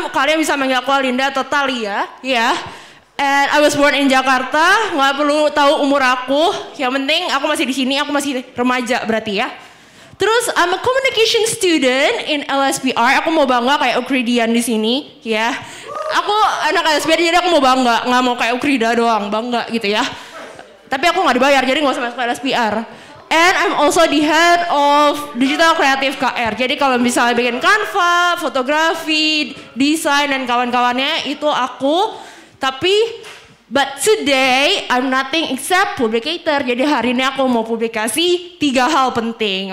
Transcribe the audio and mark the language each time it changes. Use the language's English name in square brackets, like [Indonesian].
[Indonesian] Kalian bisa manggil aku Alinda atau Thalia, ya. [English] And I was born in Jakarta. [Indonesian] Nggak perlu tahu umur aku. Yang penting aku masih di sini. Aku masih remaja berarti ya. Terus [English] I'm a communication student in LSPR. [Indonesian] Aku mau bangga kayak Ukridian di sini, ya. Aku anak LSPR jadi aku mau bangga. Nggak mau kayak Ukrida doang, bangga gitu ya. Tapi aku nggak dibayar jadi nggak usah masuk LSPR. [English] And I'm also the head of Digital Creative KR. [Indonesian] Jadi kalau misalnya bikin Canva, fotografi, desain dan kawan-kawannya itu aku. [English] Tapi, but today I'm nothing except publicator. [Indonesian] Jadi hari ini aku mau publikasi 3 hal penting.